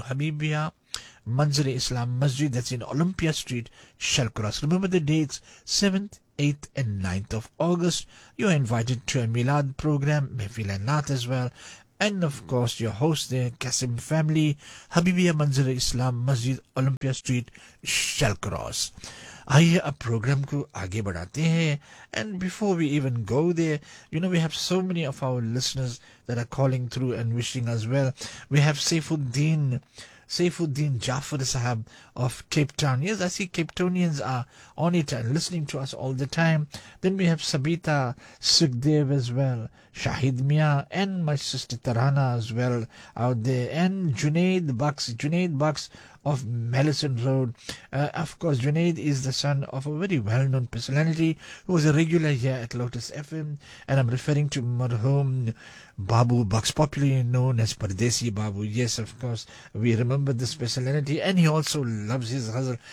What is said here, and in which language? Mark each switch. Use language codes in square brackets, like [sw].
[en] Habibia Manzur-e-Islam Masjid, that's in Olympia Street, Shalcross. Remember the dates, 7th, 8th and 9th of August. You're invited to a Milad program, Mehfil Naat as well. And of course, your host there, Qasim family, Habibia Manzur-e-Islam Masjid, Olympia Street, Shalcross. [hi] आइए अब programme को आगे बढ़ाते हैं. [en] And before we even go there, you know we have so many of our listeners that are calling through and wishing us well. We have Saifuddin Jafar Sahab of Cape Town. Yes I see Cape Townians are on it and listening to us all the time. Then we have Sabita Sukhdev as well, Shahid Miyan and my sister Tarana as well out there, and Junaid Bux of Mellison Road. Of course, Junaid is the son of a very well-known personality who was a regular here at Lotus FM, and I'm referring to marhum Babu Bucks, popularly known as Pardesi Babu. Yes, of course, we remember this personality, and he also loves his ghazal.